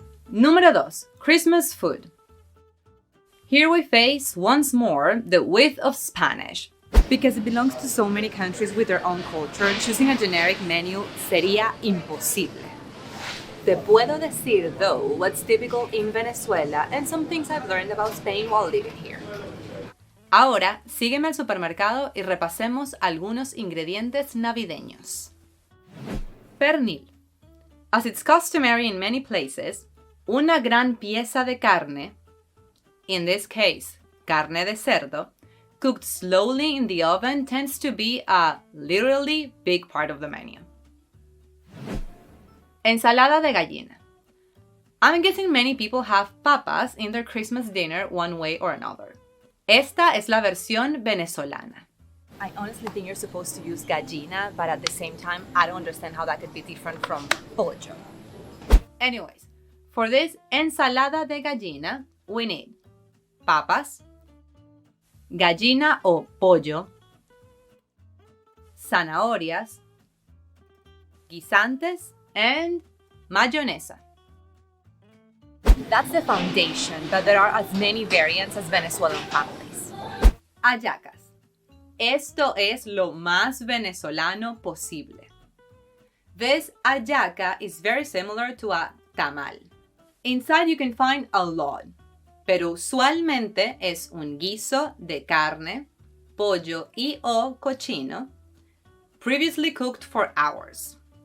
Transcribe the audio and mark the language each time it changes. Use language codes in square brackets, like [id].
[en] Número 2. Christmas food. Here we face once more the width of Spanish. Because it belongs to so many countries with their own culture, choosing a generic menu [es] sería imposible. Te puedo decir, [en] though, what's typical in Venezuela and some things I've learned about Spain while living here. [es] Ahora, sígueme al supermercado y repasemos algunos ingredientes navideños. Pernil. [en] As it's customary in many places, [es] una gran pieza de carne, [en] in this case, [es] carne de cerdo, [en] cooked slowly in the oven tends to be a literally big part of the menu. [es] Ensalada de gallina. [en] I'm guessing many people have papas in their Christmas dinner one way or another. [es] Esta es la versión venezolana. [en] I honestly think you're supposed to use gallina, but at the same time, I don't understand how that could be different from pollo. Anyways, for this ensalada de gallina, we need papas, gallina o pollo, zanahorias, guisantes, and mayonesa. That's the foundation, but there are as many variants as Venezuelan families. [es] Hallacas. Esto es lo más venezolano posible. [en] This hallaca is very similar to a tamal. Inside you can find a lot, [es] pero usualmente es un guiso de carne, pollo y o cochino, [en] previously cooked for hours.